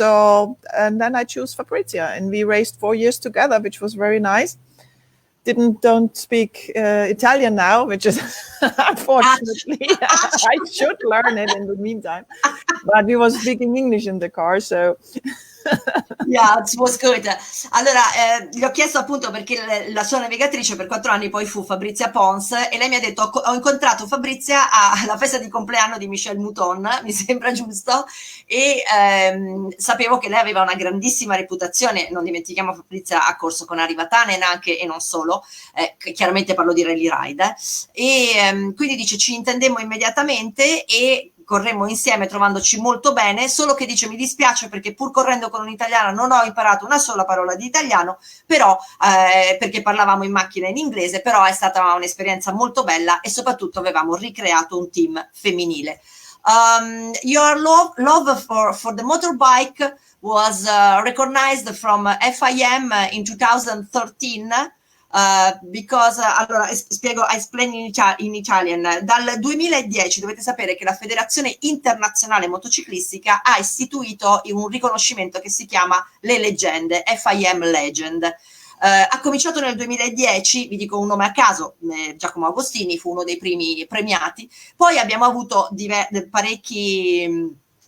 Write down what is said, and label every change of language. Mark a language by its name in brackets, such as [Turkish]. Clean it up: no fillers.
[English] So, and then I chose Fabrizia, and we raced 4 years together, which was very nice. Don't speak Italian now, which is unfortunately I should learn it in the meantime. But we was speaking English in the car, so Yeah, it was good. [Italian] Allora, gli ho chiesto appunto perché la sua navigatrice per 4 anni poi fu Fabrizia Pons, e lei mi ha detto: ho incontrato Fabrizia alla festa di compleanno di Michel Mouton, mi sembra giusto, e sapevo che lei aveva una grandissima reputazione. Non dimentichiamo, Fabrizia ha corso con Arivatanen anche, e non solo, chiaramente parlo di rally ride, e quindi dice ci intendemmo immediatamente e corremmo insieme trovandoci molto bene, solo che dice mi dispiace perché pur correndo con un'italiana non ho imparato una sola parola di italiano, però perché parlavamo in macchina in inglese, però è stata un'esperienza molto bella e soprattutto avevamo ricreato un team femminile. [English] Your love for the motorbike was recognized from FIM in 2013. Because [Italian] allora spiego, [English] I explain in Italian. [Italian] Dal 2010 dovete sapere che la Federazione Internazionale Motociclistica ha istituito un riconoscimento che si chiama le leggende, FIM Legend. Ha cominciato nel 2010, vi dico un nome a caso, Giacomo Agostini fu uno dei primi premiati, poi abbiamo avuto parecchi...